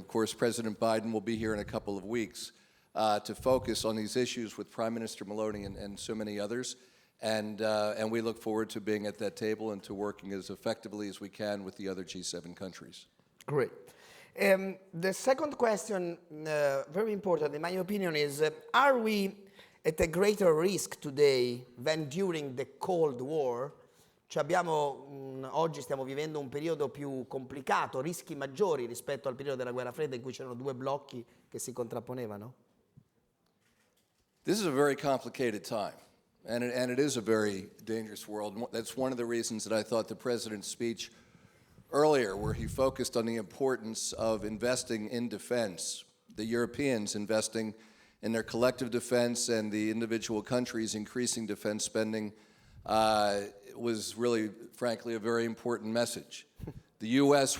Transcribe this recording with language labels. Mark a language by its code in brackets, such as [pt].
[en] Of course, President Biden will be here in a couple of weeks to focus on these issues with Prime Minister Meloni and so many others, and we look forward to being at that table and to working as effectively as we can with the other G7 countries. Great. The second question, very important in my opinion, is are we at a greater risk today than during the Cold War? [it] Cioè oggi stiamo vivendo un periodo più complicato, rischi maggiori rispetto al periodo della Guerra Fredda in cui c'erano due blocchi che si contrapponevano? [en] This is a very complicated time, and it is a very dangerous world. That's one of the reasons that I thought the President's speech earlier, where he focused on the importance of investing in defense, the Europeans investing in their collective defense and the individual countries increasing defense spending, was really, frankly, a very important message. The U.S.